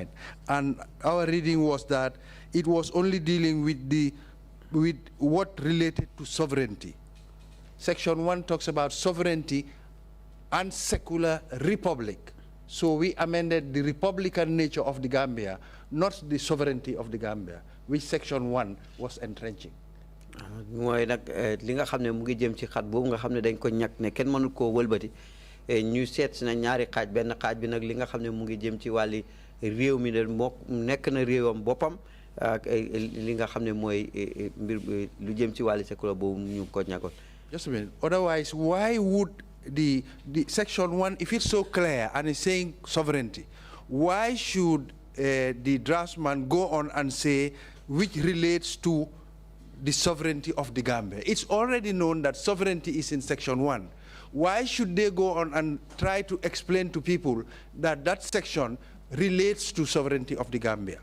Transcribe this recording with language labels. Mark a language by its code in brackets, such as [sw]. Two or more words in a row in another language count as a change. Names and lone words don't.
[en] And our reading was that it was only dealing with what related to sovereignty. Section 1 talks about sovereignty and secular republic. So we amended the republican nature of the Gambia, not the sovereignty of the Gambia, which section 1 was entrenching. [wo] Mooy nag li nga xam ne mu ngi jëm ci xat boobu nga xam ne dañ ko ñàkk ne kenn mënu koo wëlbati ñu seet si na ñaari xaaj benn xaaj bi nag li nga xam ne mu ngi jëm ci wàlli réew mi ne moo nekk na réewam boppam ak li nga xam ne mooy mbir lu jëm ci wàlli sécular boobu ñu ko ñàkkoon. [en] Just a minute. Otherwise, why would the section 1, if it's so clear and it's saying sovereignty, why should the draftsman go on and say which relates to the sovereignty of the Gambia? It's already known that sovereignty is in section 1. Why should they go on and try to explain to people that that section relates to sovereignty of the Gambia?